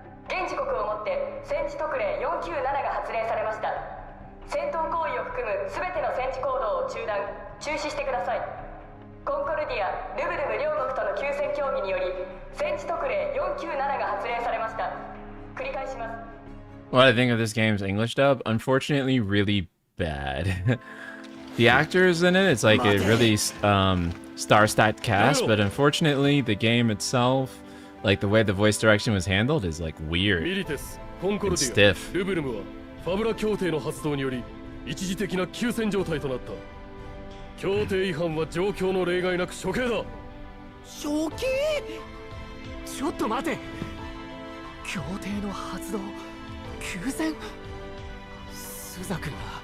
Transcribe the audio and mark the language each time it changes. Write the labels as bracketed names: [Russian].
[Japanese] 現時刻をもって戦地特例497が発令されました。戦闘行為を含む全ての戦地行動を中止してください。コンコルディア、ルブルム両国との休戦協議により戦地特例497が発令されました。繰り返します。 [English] What I think of this game's English dub, unfortunately, really bad. The actors in it, it's like a really star-stacked cast, but unfortunately, the game itself, like the way the voice direction was handled, is like weird and stiff. [Japanese] ルブルムはファブラ協定の発動により一時的な休戦状態となった。協定違反は状況の例外なく処刑だ。処刑？ちょっと待て。協定の発動、休戦。スザ君が